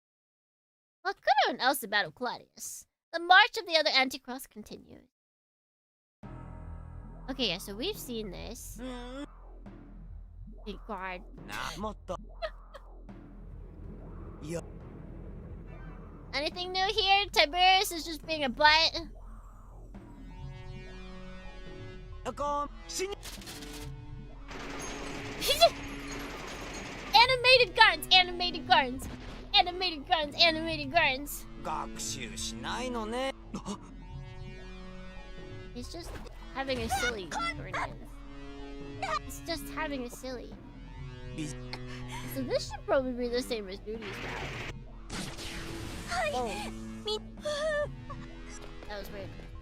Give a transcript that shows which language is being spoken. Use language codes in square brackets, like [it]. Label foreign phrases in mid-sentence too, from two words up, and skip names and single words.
[en] Well, Kudo and Elsa battle Claudius. The march of the other Anticross continues. Okay, yeah, so we've seen this. Big guard. [ja] もっと [en] Anything new here? Tiberius is just being a butt. [ja] こう死に [en] Animated guns! Animated guns! Animated guns! Animated guns! [ja] 学習しないのね [en] He's just having a silly tournament. It's just having a silly. So this should probably be the same as Duty's route. Oh. That was weird.